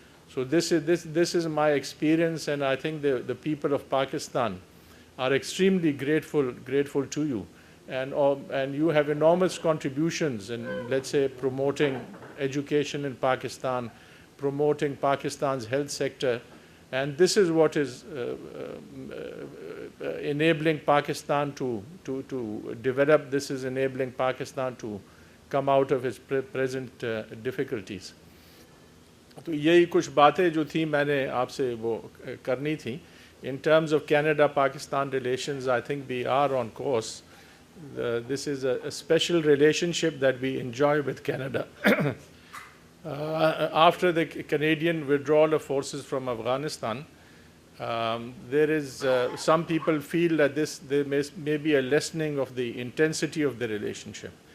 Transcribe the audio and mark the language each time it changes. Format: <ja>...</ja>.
<en>So this is my experience, and I think the people of Pakistan are extremely grateful to you, and you have enormous contributions in, let's say, promoting education in Pakistan, promoting Pakistan's health sector. And this is what is enabling Pakistan to develop. This is enabling Pakistan to come out of its present difficulties.</en> <hi>तो यही कुछ बातें जो थी मैंने आपसे वो करनी थी.</hi> <en>In terms of Canada-Pakistan relations, I think we are on course. This is a special relationship that we enjoy with Canada. After the Canadian withdrawal of forces from Afghanistan, there is some people feel that there may be a lessening of the intensity of the relationship.</en>